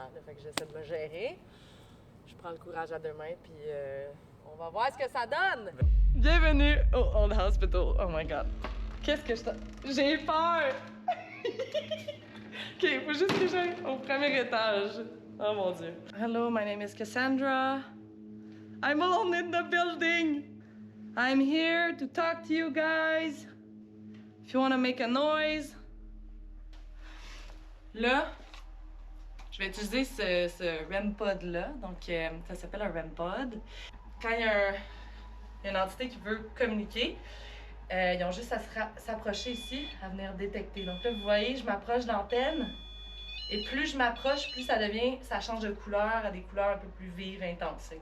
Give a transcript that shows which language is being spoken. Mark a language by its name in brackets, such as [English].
[French] Là, fait que j'essaie de me gérer. Je prends le courage à deux mains, puis on va voir ce que ça donne. Bienvenue au Old Hospital. [English] Oh my god. [French] Qu'est-ce que j'ai peur! OK, faut juste que j'aille au premier étage. Oh mon Dieu. [English] Hello, my name is Cassandra. I'm alone in the building. I'm here to talk to you guys. If you want to make a noise. [French] Là, je vais utiliser ce REM pod-là. Donc, ça s'appelle un REM pod. Quand il y a une entité qui veut communiquer, ils ont juste à s'approcher ici, à venir détecter. Donc là, vous voyez, je m'approche de l'antenne. Et plus je m'approche, plus ça change de couleur à des couleurs un peu plus vives, intenses, OK?